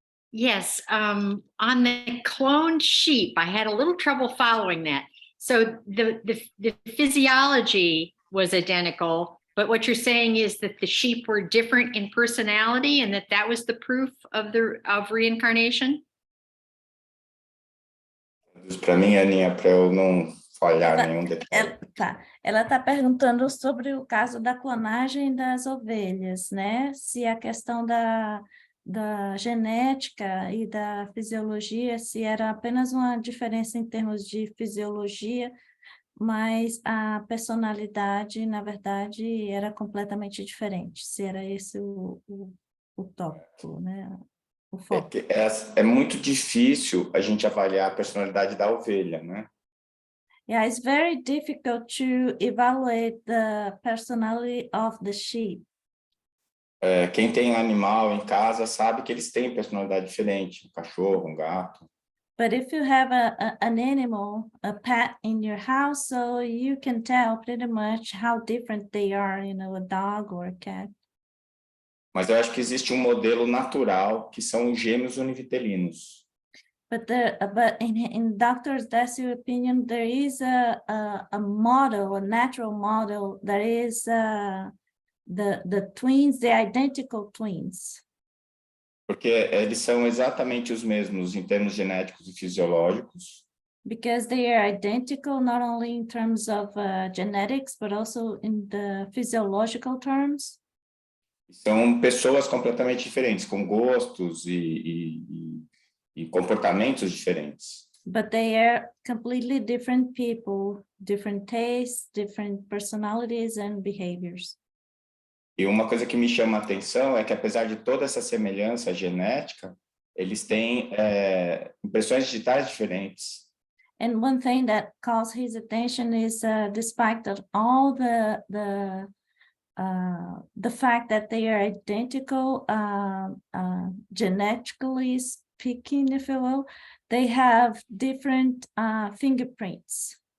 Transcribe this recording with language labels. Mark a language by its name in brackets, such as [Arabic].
[English] Yes, on the cloned sheep, I had a little trouble following that. So the physiology was identical, but what you're saying is that the sheep were different in personality, and that was the proof of reincarnation? [Portuguese] Para mim, Aninha, para eu não falhar nenhum detalhe. Ela está perguntando sobre o caso da clonagem das ovelhas, né? Se a questão da genética e da fisiologia, se era apenas uma diferença em termos de fisiologia, mas a personalidade, na verdade, era completamente diferente, se era esse o tópico, né? O foco. É muito difícil a gente avaliar a personalidade da ovelha, né? [English] Yeah, it's very difficult to evaluate the personality of the sheep. [Portuguese] Quem tem animal em casa sabe que eles têm personalidade diferente, um cachorro, um gato. [English] But if you have an animal, a pet in your house, so you can tell pretty much how different they are, you know, a dog or a cat. [Portuguese] Mas eu acho que existe um modelo natural que são os gêmeos univitelinos. [English] But in Dr. Decio opinion, there is a model, a natural model that is the twins, the identical twins. [Portuguese] Porque eles são exatamente os mesmos em termos genéticos e fisiológicos. [English] Because they are identical not only in terms of genetics, but also in the physiological terms. [Portuguese] São pessoas completamente diferentes, com gostos e comportamentos diferentes. [English] But they are completely different people, different tastes, different personalities and behaviors. [Portuguese] E uma coisa que me chama a atenção é que, apesar de toda essa semelhança genética, eles têm impressões digitais diferentes. [English] And one thing that calls his attention is, despite of all the fact that they are identical, genetically speaking, if you will, they have different fingerprints.